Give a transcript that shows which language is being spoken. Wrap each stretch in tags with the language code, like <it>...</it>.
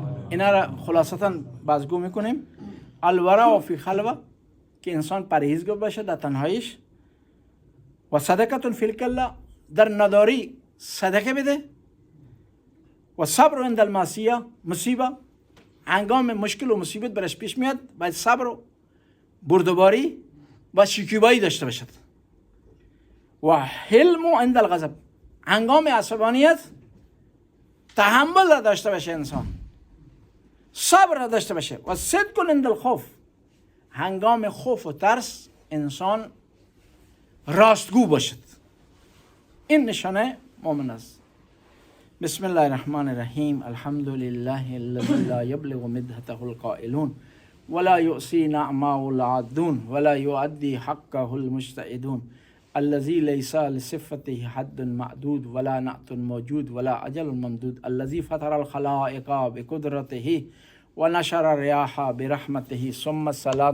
<fa>انارا خلاصتاً بازگو میکنیم۔</fa> <ar>الورع فی خلوہ،</ar> <fa>کہ انسان پرہیزگار باشد در تنهاییش،</fa> <ar>و صدقة فی القلة،</ar> <fa>در نداری صدقه بده،</fa> <ar>و صبر عند المعصیه،</ar> <fa>مصیبه هنگام مشکل و مصیبت برش پیش میاد باید صبر و بردباری و شکیبایی داشته باشد.</fa> <ar>و حلم عند الغضب،</ar> <fa>هنگام عصبانیت تحمل را داشته باشه انسان، صبر را داشته باشه.</fa> <ar>و صدق عند الخوف،</ar> <fa>هنگام خوف و ترس انسان راستگو باشد. این نشانه مؤمن است.</fa> <ar>بسم الله الرحمن الرحیم. الحمد لله الذي لا يبلغ مدحته القائلون ولا يؤصي نعمه العادون ولا يؤدي حقه المجتهدون، الذي ليس لصفته حد معدود ولا نعت موجود ولا أجل ممدود، الذي فطر الخلائق بقدرته ونشر الرياح برحمته، ثم الصلاة</ar>